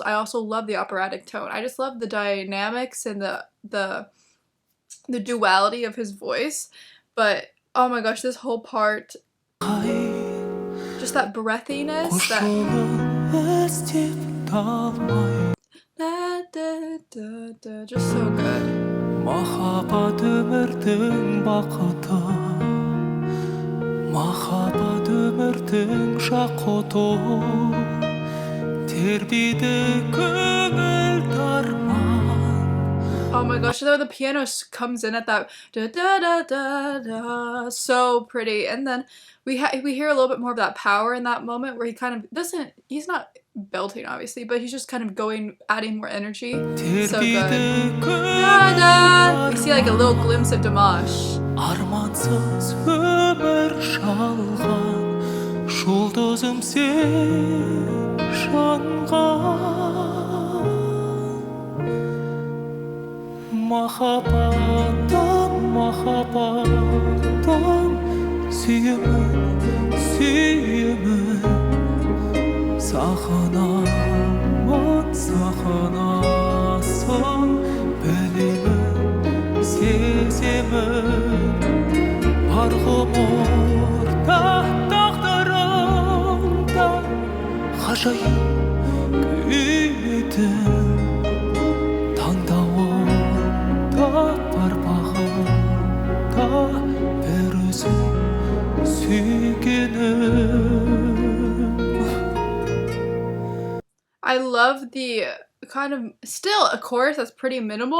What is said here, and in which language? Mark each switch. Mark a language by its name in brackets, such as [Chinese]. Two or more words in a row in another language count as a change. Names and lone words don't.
[English] I also love the operatic tone. I just love the dynamics and the duality of his voice. But oh my gosh, this whole part, just that breathiness, that just so good. [Kazakh] Махаббат өмірдің бақыты, махаббат өмірдің жақұты, тербейді көңіл дарман. [English] Oh my gosh, the piano comes in at that da da da da da, so pretty. And then we hear a little bit more of that power in that moment where he kind of doesn't, he's not belting obviously, but he's just kind of adding more energy. So good. Da, da. You see like a little glimpse of Dimash. [Kazakh] Armansız ömür şalğan, жұлдызым sen жанған. Махаббаттан, махаббаттан сүйемін, сүйемін, сағынамын, сағынасың, білемін, сеземін, бар ғұмырда тағдырымда ғажайып күйдің [English] I love the kind of, still a chorus that's pretty minimal.